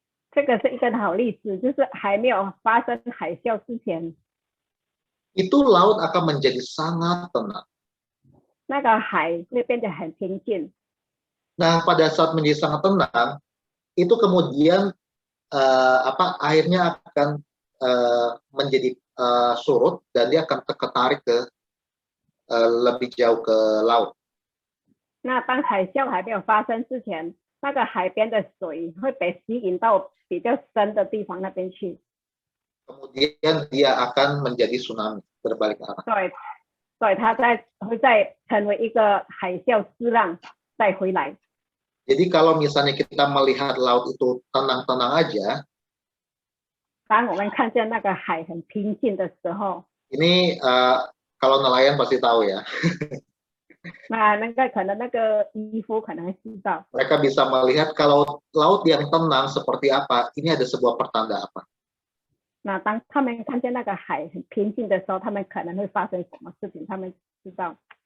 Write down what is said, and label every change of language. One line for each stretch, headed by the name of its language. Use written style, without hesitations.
Chinese: 这个是一个好例子，就是还没有发生海啸之前，
Indonesian: itu laut akan menjadi sangat tenang.
Chinese: 那个海会变得很平静。
Indonesian: Nah, pada saat menjadi sangat tenang, itu kemudian airnya akan menjadi surut dan dia akan ketarik ke lebih jauh ke laut.
Chinese: 那当海啸还没有发生之前，那个海边的水会被吸引到比较深的地方那边去。
Indonesian: Kemudian dia akan menjadi tsunami, berbalik arah.
Chinese: 所以它会再成为一个海啸之浪再回来。
Indonesian: Jadi kalau misalnya kita melihat laut itu tenang-tenang aja,
Chinese: 当我们看见那个海很平静的时候，
Indonesian: ini kalau nelayan pasti tahu ya.
Chinese: 那个可能那个渔夫可能会知道。
Indonesian: Mereka bisa melihat kalau laut yang tenang seperti apa, ini ada sebuah pertanda apa.
Chinese: 那当他们看见那个海很平静的时候，他们可能会发生什么事情，他们知道。